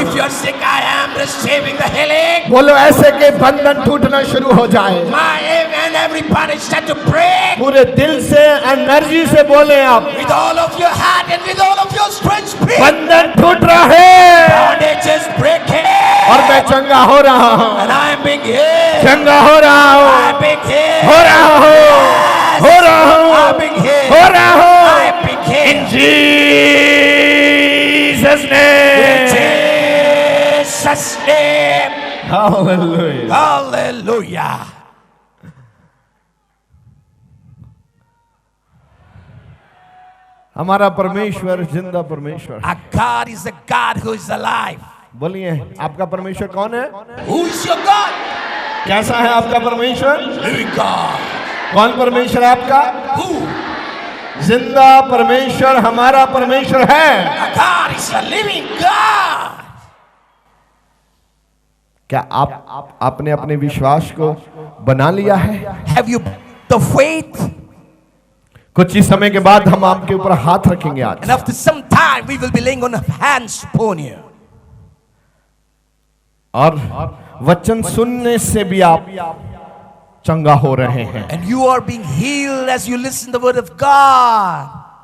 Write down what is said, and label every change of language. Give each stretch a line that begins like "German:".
English: If you are sick, I am receiving the healing.
Hindi: बोलो ऐसे के बंधन टूटना शुरू हो जाए।
English: My aim and every body start to break.
Hindi: पूरे दिल से एनर्जी से बोले आप,
English: With all of your heart and with all of your strength, speak.
Hindi: बंधन टूट रहा है
English: Bondage is breaking.
Hindi: और मैं चंगा हो रहा हूँ,
English: And I am being healed.
Hindi: चंगा हो रहा
English: I
Hindi: हूँ,
English: am being healed.
Hindi: हो रहा हूँ, हो रहा हूँ,
English: I am being healed.
Hindi: हो रहा
English: I
Hindi: हूँ।
English: am being healed. Jesus name. Jesus' name. Hallelujah. Hallelujah.
Hindi: हमारा परमेश्वर जिंदा परमेश्वर।
English: Our God is a God who is alive.
Hindi: बोलिए आपका परमेश्वर कौन है?
English: Who is your God?
Hindi: कैसा है आपका परमेश्वर?
English: Living God.
Hindi: कौन परमेश्वर है आपका?
English: Who?
Hindi: जिंदा परमेश्वर हमारा परमेश्वर है।
English: Our God is a living God.
Hindi: क्या आपने अपने विश्वास को बना लिया है?
English: Have you the faith?
Hindi: कुछ ही समय के बाद हम आपके ऊपर हाथ रखेंगे आज,
English: And after some time, we will be laying on hands upon you.
Hindi: और वचन सुनने से भी आप चंगा हो रहे हैं।
English: And you are being healed as you listen the word of God.